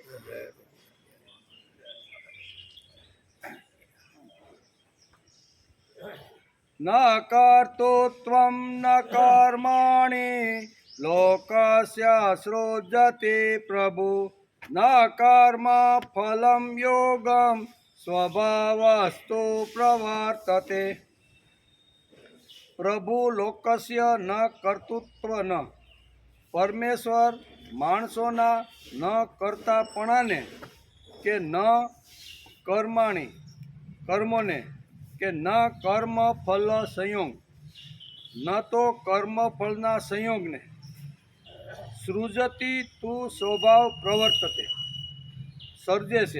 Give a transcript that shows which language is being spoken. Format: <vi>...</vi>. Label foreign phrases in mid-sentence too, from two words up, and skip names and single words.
<sa>न कर्तृत्वं न कर्माणि लोकस्य सृजति प्रभु न कर्म फलं योगं स्वभावस्तु प्रवर्तते। प्रभु लोकस्य न कर्तृत्व</sa> <gu>ન પરમેશ્વર માણસોના ન કર્તાપણાને કે</gu> <sa>ન કર્માણી</sa> <gu>કર્મોને કે</gu> <sa>ન કર્મ ફલ સંયોગ</sa> <gu>ન તો કર્મ ફળના સંયોગને સૃજતી તું</gu> <sa>સ્વભાવ પ્રવર્તતે</sa> <gu>સર્જે છે।</gu>